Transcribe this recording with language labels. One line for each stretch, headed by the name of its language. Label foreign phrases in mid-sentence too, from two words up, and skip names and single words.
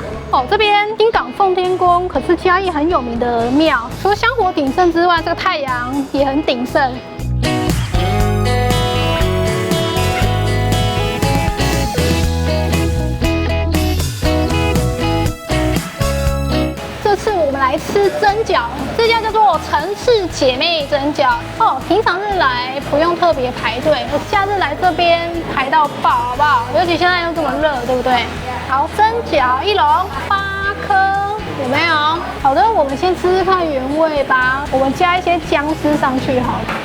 Chinese: 這邊金港奉天宮可是嘉義很有名的廟，除了香火鼎盛之外，這個太陽也很鼎盛。這次我们来吃蒸餃，這家叫做城市姐妹蒸餃平常日來不用特別排隊，假日來這邊排到爆，好不好？尤其現在又這麼熱，對不對？好，蒸餃一籠8顆，有沒有？好的，我們先吃吃看原味吧。我們加一些薑絲上去好了。